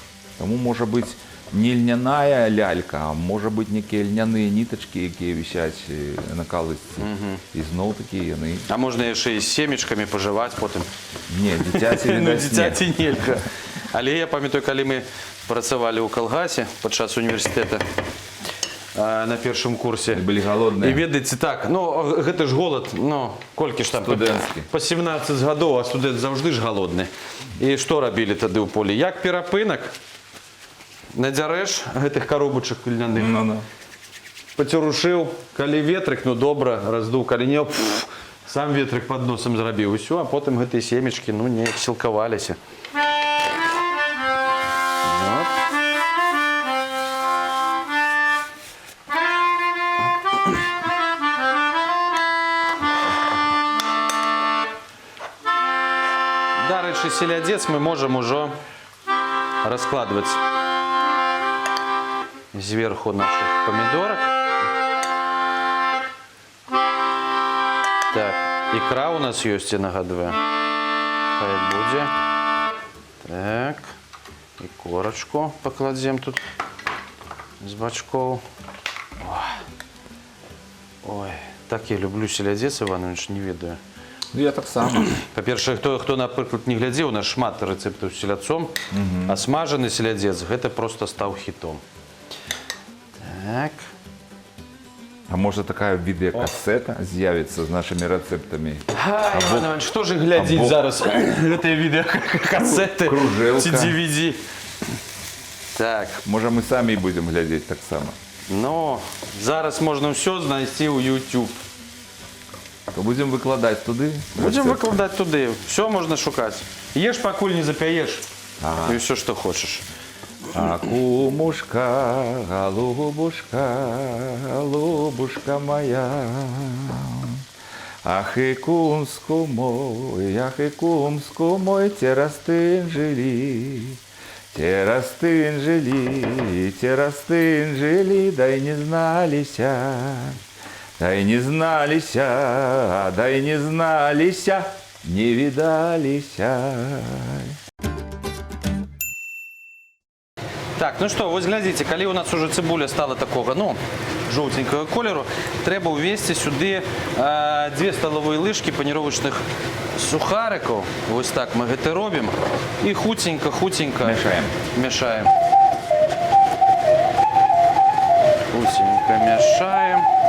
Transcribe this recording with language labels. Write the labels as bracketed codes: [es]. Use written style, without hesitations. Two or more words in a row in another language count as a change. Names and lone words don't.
[uk] Тому може бути не льняная лялька, а може бути некие льняні ниточки, які висять на колисці. І знов таки вони... А можна ще і з семечками поживати потім? Ні, дитяті Ну, віддать [be] дитяті нельга. [uk] Але я пам'ятаю, коли ми працювали у колгасі під час університету на першому курсі. Були голодні. І [be] ведаеце так, ну гэта ж голод, ну колькі ж там Студэнцкі. по 17 гадоў, а студэнт заўжды ж голодны. І што рабілі тады ў полі? Як перапынак надзярэш гэтых коробачак льняных, пацярушыў, калі ветрык, ну добра, раздуў, калі не, сам ветрык пад носам зрабіў, і ўсё, а потым гэтыя семечкі, ну, неяк сілкаваліся. Дарэчы, селядец [ru] мы можем уже раскладывать сверху наших помидорок. Так, икра у нас есть, я нагадываю. [uk] Хай буде. Так, [ru] и корочку покладем тут с бочков. Ой, так я люблю селядец, Иванович, [be] не ведаю. Ну, я так само. Па-першае, хто, напрыклад, не глядзеў, у нас шмат рэцэптаў з селядцом, а смажаны селядзец гэта просто стаў хітом. Так. [uk] А може така відеокасета з'явиться з нашими рецептами? [be] Іванович, хто ж глядзіць зараз гэтыя відеокасети кружэлка. ці DVD? Так. [uk] Може ми самі будемо глядіти так само? Ну, зараз можна все знайти у YouTube. То будемо викладати туди? Будемо викладати туди. Все можна шукати. Єш, покуль не зап'єш. [ru] и все, что хочешь. А кумушка, голубушка, голубушка моя. Ах и кумску мой, терастынжили, терастынжили, терастынжили, дай не зналися, дай не зналися, дай не зналися, не видалися. Так, ну что, вот глядите, [uk] коли у нас уже цибуля стала такого, ну, жовтенького кольору, треба увести сюди 2 [ru] столовые ложки [uk] паніровочних сухариків. Ось так ми це робимо. І хутенько Мішаємо. Мішаємо. Хутенько мішаємо.